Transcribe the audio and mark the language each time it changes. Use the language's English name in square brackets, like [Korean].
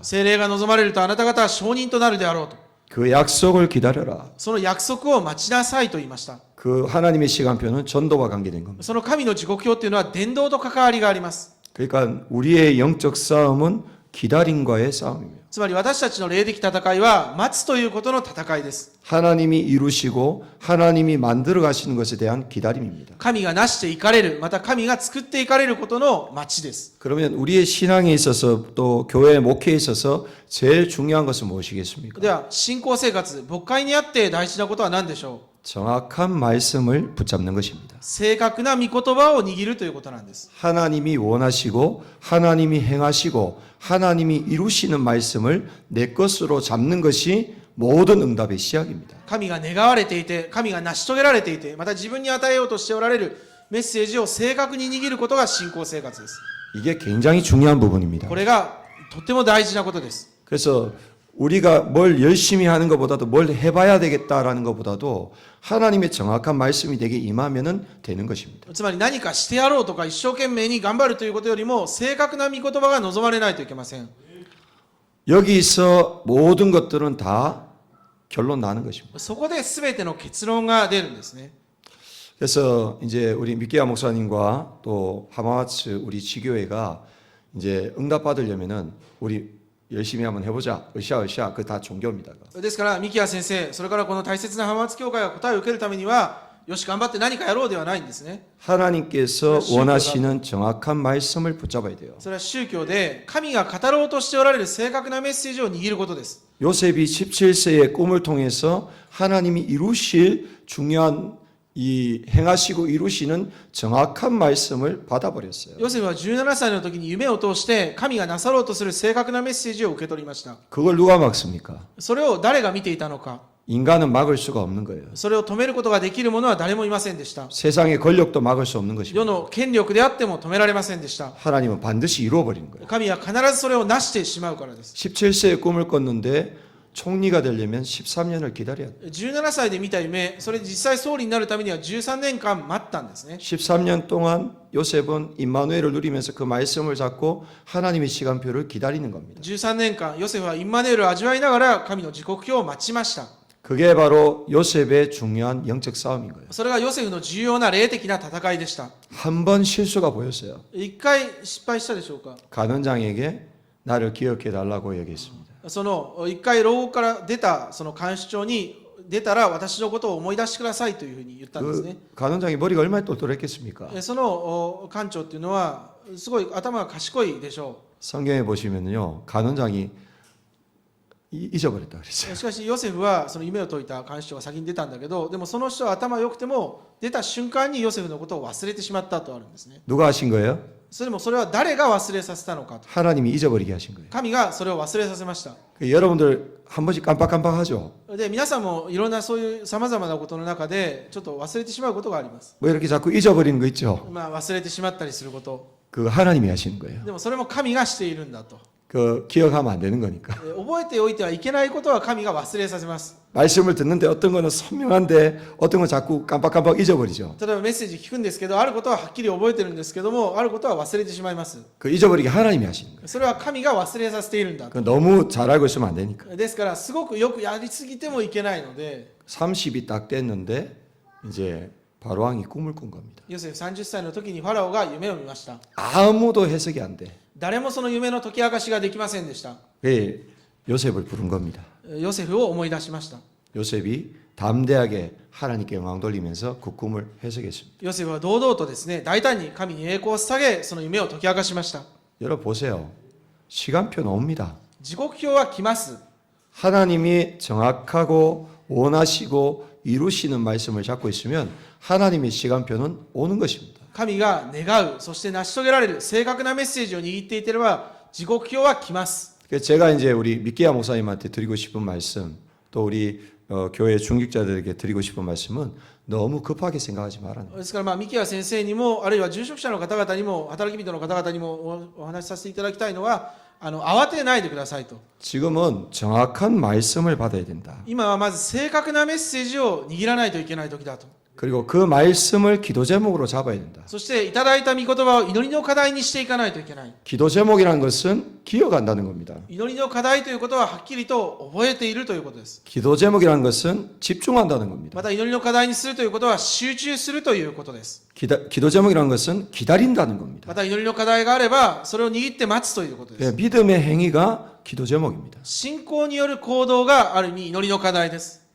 [Japanese] 聖霊が望まれるとあなた方は証人となるであろうと。 [Korean] 그 약속을 기다려라. [Japanese] その約束を待ちなさいと言いました。 [Korean] 그 하나님의 시간표는 전도와 관계된 겁니다. [Japanese] その神の時刻表というのは伝道と関わりがあります。 [Korean] 그러니까 우리의 영적 싸움은 기다림과의 싸움입니다. [Japanese] つまり私たちの霊的戦いは待つということの戦いです。 [Korean] 하나님이 이루시고 하나님이 만들어 가시는 것에 대한 기다림입니다. [Japanese] 神がなしていかれる、また神が作っていかれることの待ちです。 [Korean] 그러면 우리의 신앙에 있어서 또 교회 목회에 있어서 제일 중요한 것은 무엇이겠습니까? [Japanese] では、信仰生活、牧会にあって大事なことは何でしょう？ [Korean] 정확한 말씀을 붙잡는 것입니다. [Japanese] 正確な御言葉を握るということなんです。 [Korean] 하나님이 원하시고 하나님이 행하시고 하나님이 이루시는 말씀을 내 것으로 잡는 것이 모든 응답의 시작입니다. [Japanese] 神が願われていて、神が成し遂げられていて、また自分に与えようとしておられるメッセージを正確に握ることが信仰生活です。 [Korean] 이게 굉장히 중요한 부분입니다. [Japanese] これがとっても大事なことです。 [Korean] 그래서 우리가 뭘 열심히 하는 것보다도 뭘 해봐야 되겠다라는 것보다도 하나님의 정확한 말씀이 되게 임하면은 되는 것입니다. [Japanese] つまり何かしてやろうとか一生懸命に頑張るということよりも正確な御言葉が望まれないといけません。 [Korean] 여기서 모든 것들은 다 결론 나는 것입니다. [Japanese] そこで全ての結論が出るんですね。 [Korean] 그래서 이제 우리 미끼야 목사님과 또 하마마츠 우리 지교회가 이제 응답 받으려면은 우리 열심히 한번 해보자. 으쌰으쌰. 그 다 종교입니다. [Japanese] ですから三木谷先生、それからこの大切な浜松教会が答えを受けるためには、よし頑張って何かやろうではないんですね。 [Korean] 하나님께서 원하시는 정확한 말씀을 붙잡아야 돼요. [Japanese] それは宗教で神が語ろうとしておられる正確なメッセージを握ることです。 [Korean] 요셉이 17세의 꿈을 통해서 하나님이 이루실 중요한 이 행하시고 이루시는 정확한 말씀을 받아버렸어요. [Japanese] ヨセフは17歳の時に夢を通して神がなさろうとする正確なメッセージを受け取りました。 [Korean] 그걸 누가 막습니까? [Japanese] それを誰が見ていたのか。 [Korean] 인간은 막을 수가 없는 거예요. [Japanese] それを止めることができる者は誰もいませんでした。 [Korean] 세상의 권력도 막을 수 없는 것입니다. [Japanese] 世の権力であっても止められませんでした。 [Korean] 하나님은 반드시 이루어버리는 거예요. [Japanese] 神は必ずそれを成してしまうからです。 [Korean] 17세의 꿈을 꿨는데 총리가 되려면 13년을 기다려야 돼요. [Japanese] 17歳で見た夢、それで実際総理になるためには13年間待ったんですね。 [Korean] 13년 동안 요셉은 임마누엘을 누리면서 그 말씀을 잡고 하나님의 시간표를 기다리는 겁니다. [Japanese] 13年間、ヨセフはインマネールを味わいながら神の時刻表を待ちました。 [Korean] 그게 바로 요셉의 중요한 영적 싸움인 거예요. [Japanese] それがヨセフの重要な霊的な戦いでした。 [Korean] 한 번 실수가 보였어요. [Japanese] 一回失敗したでしょうか。 [Korean] 간원장에게 나를 기억해 달라고 얘기했습니다. [Japanese] その一回牢から出たその看守長に出たら私のことを思い出してくださいというふうに言ったんですね。 [Korean] 그 간원장이 머리가 얼마나 똘똘했겠습니까? [Japanese] その官長っていうのはすごい頭が賢いでしょ [Korean] 성경에 보시면요, 간원장이 잊어버렸다 그랬어요. [Japanese] う。しかしヨセフはその夢を解いた看守長が先に出たんだけど、でもその人は頭良くても出た瞬間にヨセフのことを忘れてしまったとあるんですね。 [Korean] 누가 하신 거예요? [Japanese] それは誰が忘れさせたのかと。 [Korean] 하나님이 잊어버리게 하신 거예요. [Japanese] 神がそれを忘れさせました。 [Korean] 여러분들 한 번씩 깜빡깜빡하죠. [Japanese] で皆さんもいろんなそういうさまざまなことの中でちょっと忘れてしまうことがあります。 [Korean] 뭐 이렇게 자꾸 잊어버리는 거 있죠. [Japanese] 忘れてしまったりすること。 [Korean] 그 하나님이 하시는 거예요. [Japanese] でもそれも神がしているんだと。 [Korean] 그 기억하면 안 되는 거니까. [Japanese] 覚えておいてはいけないことは神が忘れさせます。 [Korean] 말씀을 듣는데 어떤 거는 선명한데 어떤 건 자꾸 깜빡깜빡 잊어버리죠. [Japanese] 例えばメッセージ聞くんですけど、あることははっきり覚えてるんですけども、あることは忘れてしまいます。 [Korean] 그 잊어버리게 하나님이 하시는 거예요. [Japanese] それは神が忘れさせているんだ。 [Korean] 그 너무 잘 알고 있으면 안 되니까. [Japanese] ですから、すごくよくやりすぎてもいけないので、 [Korean] 30이 딱 됐는데 이제 바로왕이 꿈을 꾼 겁니다. [Japanese] ヨセフ30歳の時にファラオが夢を見ました。 [Korean] 아무도 해석이 안 돼. [Japanese] 誰もその夢の解き明かしができませんでした。 [Korean] 예, 요셉을 부른 겁니다. [Japanese] ヨセフを思い出しました。 [Korean] 요셉이 담대하게 하나님께 영광 돌리면서 그 꿈을 해석했습니다. [Japanese] ヨセフは堂々とですね、大胆に神に栄光を捧げ、その夢を解き明かしました。 [Korean] 여러분 보세요. 시간표는 옵니다. [Japanese] 時刻表は来ます。 [Korean] 하나님이 정확하고 원하시고 이루시는 말씀을 잡고 있으면 하나님의 시간표는 오는 것입니다. [Japanese] 神が願う、そして成し遂げられる正確なメッセージを握っていてれば、時刻表は来ます。 [Korean] 그래서 제가 이제 우리 미끼야 목사님한테 드리고 싶은 말씀, 또 우리 교회 중직자들에게 드리고 싶은 말씀은 너무 급하게 생각하지 말라는 거예요. [Japanese] ですから三木谷先生にも、あるいは住職者の方々にも、働き人の方々にもお話しさせていただきたいのは、慌てないでくださいと。 [Korean] 지금은 정확한 말씀을 받아야 된다. [Japanese] 今はまず正確なメッセージを握らないといけない時だと。 [Korean] 그리고 그 말씀을 기도 제목으로 잡아야 된다. [Japanese] そしていただいた御言葉を祈りの課題にしていかないといけない。 [Korean] 기도 제목이라는 것은 기억한다는 겁니다. [Japanese] 祈りの課題ということははっきりと覚えているということです。 [Korean] 기도 제목이라는 것은 집중한다는 겁니다. [Japanese] また祈りの課題にするということは集中するということです。 [Korean] 기도 제목이라는 것은 기다린다는 겁니다. [Japanese] また祈りの課題があればそれを握って待つということです。 [Korean] 믿음의 행위가 기도 제목입니다. [Japanese] 信仰による行動がある意味祈りの課題です。